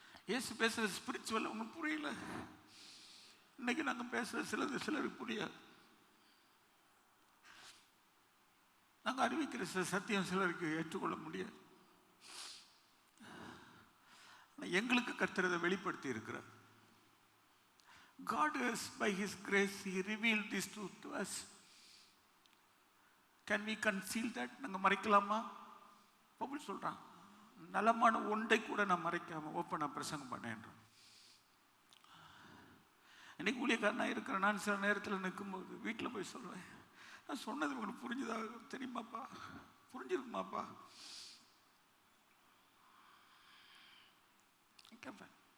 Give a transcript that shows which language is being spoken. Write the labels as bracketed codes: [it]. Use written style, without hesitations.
[ta] இயேசு பேசுறது ஸ்பிரிச்சுவல் உங்களுக்கு புரியல. இன்னைக்கு நாங்கள் பேசுறது சிலருக்கு புரியாது. நாங்கள் அறிவிக்கிற சத்தியம் சிலருக்கு ஏற்றுக்கொள்ள முடியாது. எங்களுக்கு கர்த்தர் அதை வெளிப்படுத்தி இருக்கிறார். [en] God has by his grace he revealed this truth to us. Can we conceal that? [ta] நாங்கள் மறைக்கலாமா? பவுல் சொல்றான், நலமான ஒன்றை கூட நான் மறைக்காம ஓப்பனா பிரசங்கம் பண்ணேன்றான். இன்னைக்கு ஊழியக்காரனா இருக்கிற நான் சில நேரத்தில் நிற்கும்போது வீட்டில் போய் சொல்லுவேன், நான் சொன்னது உங்களுக்கு புரிஞ்சுதா தெரியுமாப்பா, புரிஞ்சிருக்குமாப்பா கேட்பேன்.